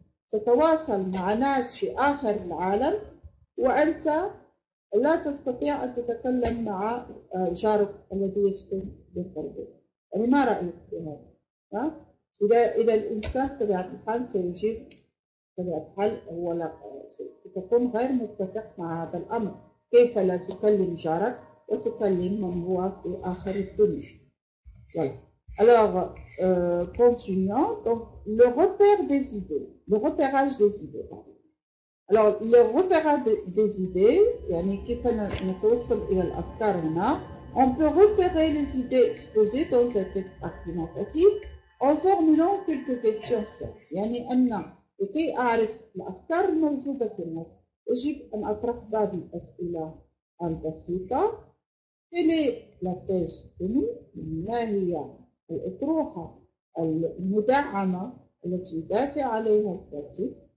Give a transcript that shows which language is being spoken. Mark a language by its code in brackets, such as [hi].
[ar] تتواصل مع ناس في آخر العالم وأنت لا تستطيع أن تتكلم مع جارك الذي يسكن بالقرب، يعني ما رأيك في هذا؟ إذا الإنسان بطبيعة الحال سيجيب بطبيعة الحال هو لا، ستكون غير متفق مع هذا الأمر. كيف لا تكلم جارك وتكلم من هو في آخر الدنيا؟ Voilà. [fr] Alors, continuons. Donc, le repère des idées, le repérage des idées. Alors, le repérage des idées, [ar] يعني كيف نتوصل إلى الأفكار هنا. [fr] On peut repérer les idées exposées dans un texte argumentatif en formulant quelques questions simples. [ar] يعني أن لكي أعرف الأفكار الموجودة في النص يجب أن أطرح بعض الأسئلة البسيطة. [fr] Quelle est la thèse tenue؟ [ar] ما هي الأطروحة المدعمة التي يدافع عليها الكاتب؟